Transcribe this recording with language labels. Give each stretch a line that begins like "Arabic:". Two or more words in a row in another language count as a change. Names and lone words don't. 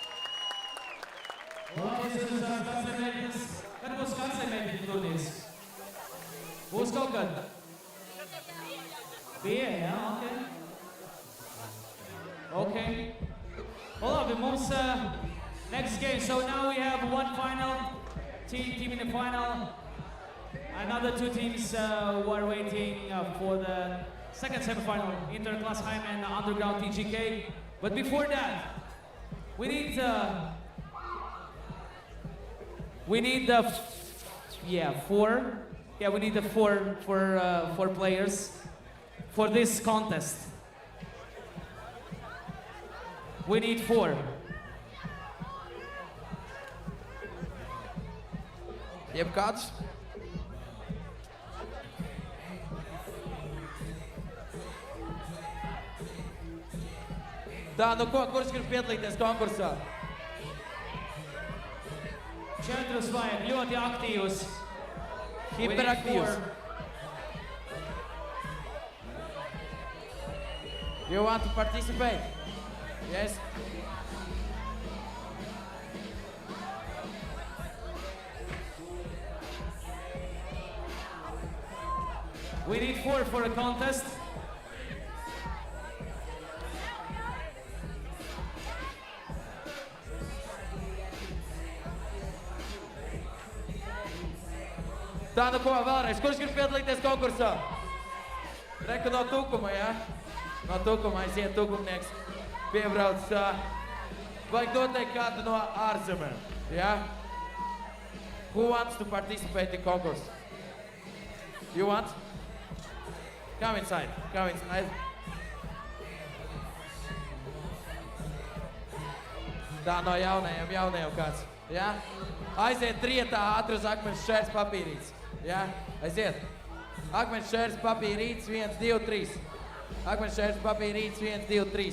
Latvian: Kad būs kancelēti turnīrs? Būs kaut kad? Bija, jā, okay. Well, labi, mums
English: next game. So now we have one final team in the final. Another 2 teams who are waiting for the second semi-final, Interklassheim and Underground TGK. But before that, we need four players for this contest. We need 4.
Latvian: Jebkāds? Tā, nu ko, kurš grib piedalīties konkursā? 4 vajag, ļoti aktīvus. Hiperaktīvs.
English: You want to participate? Yes? We need 4 for a contest.
Latvian: Tā, nu ko, vēlreiz, kurš grib piedalīties konkursā? Reku no Tukuma, jā? No Tukuma aiziet tukumnieks. Piebrauc, vajag noteikt kādu no ārzemēm, jā?
English: Who wants to participate in concourse? You want? Come inside, come inside.
Latvian: Tā, no jaunajiem kāds, jā? Aiziet trietā ātri uz akmens šķērs papīrītes. Jā, aiziet. Akmens šķērs papīrītes 1, 2, 3. Akmens šķērs papīrītes 1, 2, 3.